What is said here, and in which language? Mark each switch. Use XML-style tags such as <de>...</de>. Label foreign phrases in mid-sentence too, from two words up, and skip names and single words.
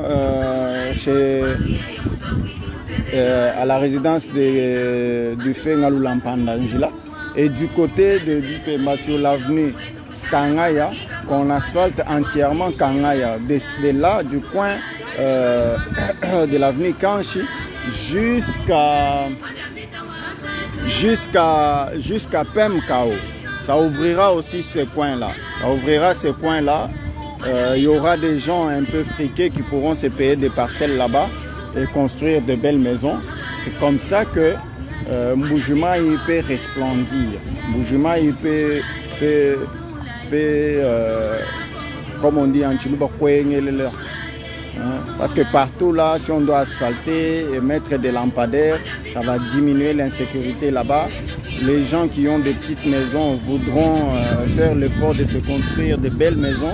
<fr>à la résidence du fait Ngaloulampandanjila, et du côté de Bipemba sur l'avenue Kangaya, qu'on asphalte entièrement Kangaya, de là du coin de l'avenue Kanchi jusqu'à Pemkao. Ça ouvrira aussi ce coin-là. Ça ouvrira ce coin-là. Il y aura des gens un peu friqués qui pourront se payer des parcelles là-bas et construire de belles maisons. C'est comme ça que Mbuji-Mayi peut resplendir. Mbuji-Mayi peut comme on dit en Chiluba, parce que partout là, si on doit asphalter et mettre des lampadaires, ça va diminuer l'insécurité là-bas. Les gens qui ont des petites maisons voudront faire l'effort de se construire de belles maisons.</fr>